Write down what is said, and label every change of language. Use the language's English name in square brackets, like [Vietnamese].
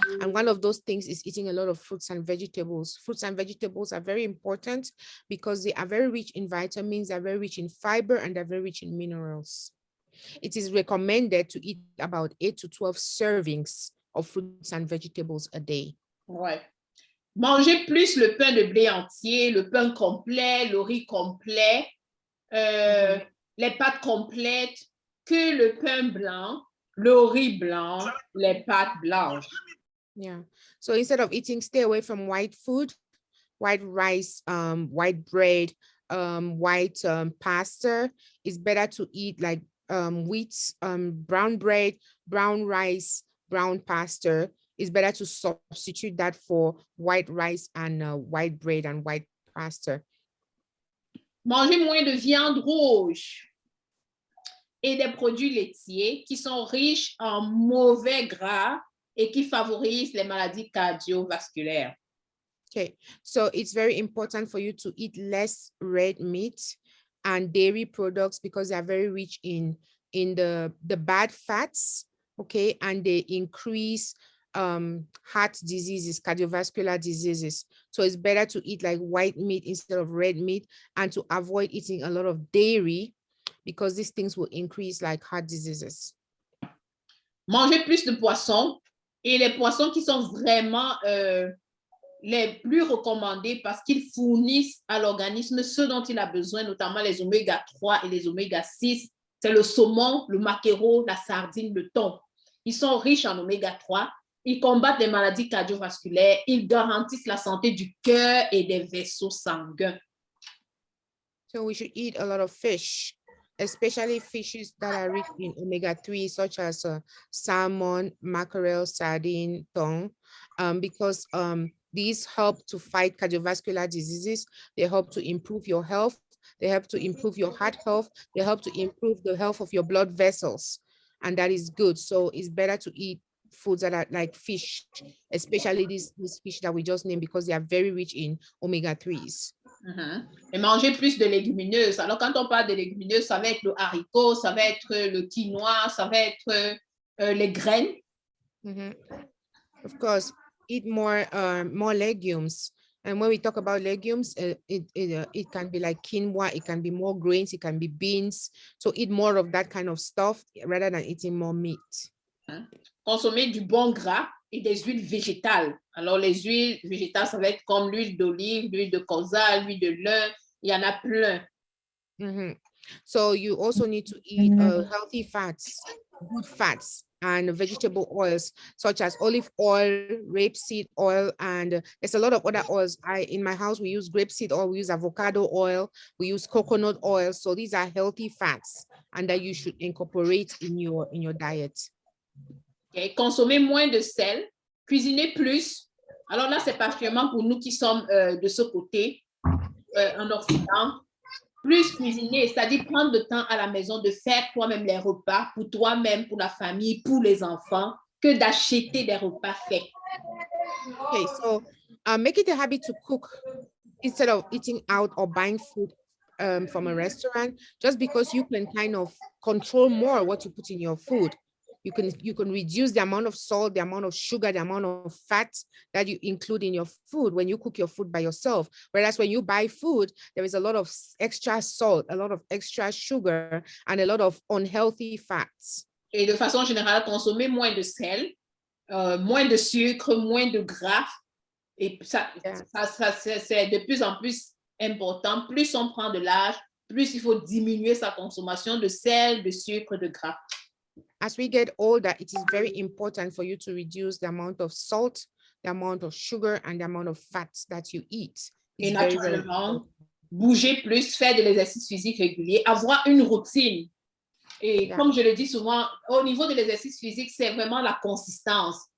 [English] And one of those things is eating a lot of fruits and vegetables. Fruits and vegetables are very important because they are very rich in vitamins, they're very rich in fiber, and they're very rich in minerals. It is recommended to eat about 8 to 12 servings of fruits and vegetables a day. [French] Ouais. Manger plus le pain de blé entier, le pain complet, le riz complet, les pâtes complètes, que le pain blanc, le riz blanc, les pâtes blanches. [English] Yeah. So instead of eating, stay away from white food, white rice, white bread, white pasta. It's better to eat like wheat, brown bread, brown rice, brown pasta. It's better to substitute that for white rice and white bread and white pasta. [French] Manger moins de viande rouge et des produits laitiers qui sont riches en mauvais gras et qui favorisent les maladies cardiovasculaires. [English] Okay, so it's very important for you to eat less red meat and dairy products because they are very rich in the bad fats, okay, and they increase heart diseases, cardiovascular diseases. So it's better to eat like white meat instead of red meat and to avoid eating a lot of dairy because these things will increase like heart diseases. [French] Manger plus de poissons et les poissons qui sont vraiment les plus recommandés parce qu'ils fournissent à l'organisme ce dont il a besoin, notamment les oméga 3 et les oméga 6. C'est le saumon, le maquereau, la sardine, le thon. Ils sont riches en oméga 3. Ils combattent les maladies cardiovasculaires. Ils garantissent la santé du cœur et des vaisseaux sanguins. [English] So we should eat a lot of fish, especially fishes that are rich in omega-3, such as salmon, mackerel, sardine, thong, because these help to fight cardiovascular diseases. They help to improve your health. They help to improve your heart health. They help to improve the health of your blood vessels. And that is good. So it's better to eat foods that are like fish, especially these fish that we just named because they are very rich in omega-3s. [French] Et manger plus de légumineuses. Alors, quand on parle de légumineuses, ça va être le haricot, ça va être le quinoa, ça va être les graines. [English] Of course, eat more legumes. And when we talk about legumes, it can be like quinoa, it can be more grains, it can be beans. So eat more of that kind of stuff rather than eating more meat. [French] Consommer du bon gras et des huiles végétales. Alors, les huiles végétales, ça va être comme l'huile d'olive, l'huile de colza, l'huile de lin. Il y en a plein. [English] So you also need to eat healthy fats, good fats, and vegetable oils such as olive oil, rapeseed oil, and there's a lot of other oils. In my house, we use grapeseed oil, we use avocado oil, we use coconut oil. So these are healthy fats and that you should incorporate in your diet. Okay. [French] Consommer moins de sel, cuisiner plus. Alors là, c'est particulièrement pour nous qui sommes de ce côté, en Occident. Plus cuisiner, c'est-à-dire prendre le temps à la maison de faire toi-même les repas pour toi-même, pour la famille, pour les enfants, que d'acheter des repas faits. [English] Okay, so make it a habit to cook instead of eating out or buying food from a restaurant, just because you can kind of control more what you put in your food. You can reduce the amount of salt, the amount of sugar, the amount of fat that you include in your food when you cook your food by yourself. Whereas when you buy food, there is a lot of extra salt, a lot of extra sugar, and a lot of unhealthy fats. [French] Et de façon générale, consommer moins de sel, moins de sucre, moins de gras. Et ça, c'est de plus en plus important. Plus on prend de l'âge, plus il faut diminuer sa consommation de sel, de sucre, de gras. [English] As we get older, it is very important for you to reduce the amount of salt, the amount of sugar, and the amount of fats that you eat. [French] Et naturellement, bouger plus, faire de l'exercice physique régulier, avoir une routine. Et comme je le dis souvent, au niveau de l'exercice physique, c'est vraiment la consistance.